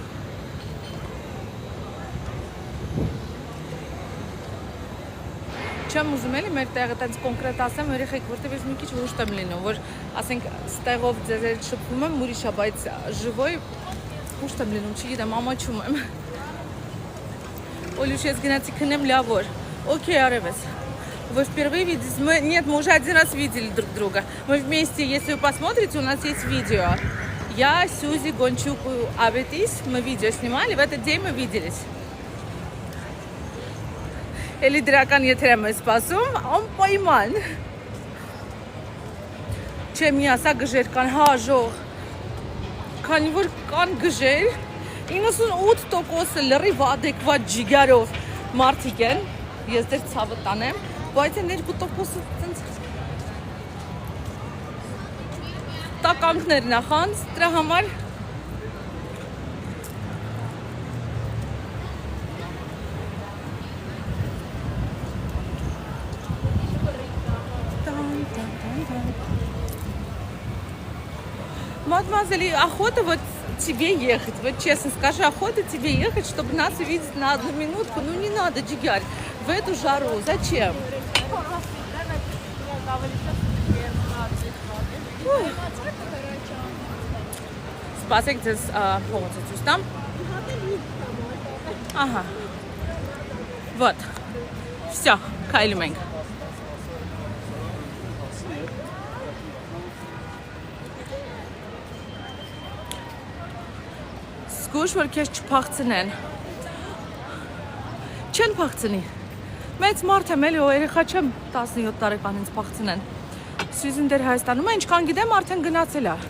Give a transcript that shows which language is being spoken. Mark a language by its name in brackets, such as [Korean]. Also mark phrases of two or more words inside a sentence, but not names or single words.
[Armenian] Չեմ ուզում էլի մեր տեղը տենց կոնկրետ ասեմ, երեխեք, որտև ես մի քիչ հուշտ եմ լինում, որ ասենք ստեղով ձեզ էլ շփվում եմ, ուրիշ է, բայց ժվոյ հուշտ եմ լինում, չգիտեմ, ամաչում եմ։ Олюш, ես գնացի քնեմ լավ որ, [Russian] окей, արևես, вы впервые видите, нет, мы уже один раз видели друг друга, мы вместе, если вы посмотрите, у нас есть видео, я, Сюзи, Гончук, Аветис, мы видео снимали, в этот день мы виделись. [Armenian] Էլի դրական եթերեմ է սպասում, անպայման։ Չէ, մի ասա գժեր կան, հա, ժող, քանի որ կան գժեր, 98%-ը լրիվ adekvat ջիգարով մարդիկ են, ես դեր ցավը տանեմ, բայց են 2%-ը տենց տականքներ նախանց, դրա համար [Russian] Мадемуазель, охота вот тебе ехать, вот честно скажи, охота тебе ехать, чтобы нас увидеть на 1 минутку, ну не надо, Джигарь, в эту жару, зачем? Спасибо, здесь полностью там. Ага. Вот. Все, Кайлименг. [Armenian] Զգուշ, որ քեզ չփախցնեն։ Չեն փախցնի։ Մեծ մարդ եմ էլի, երեխա չեմ 17 տարեկան ինձ փախցնեն։ Սյուզին դեր Հայաստանում է, ինչքան գիտեմ, արդեն գնացել է։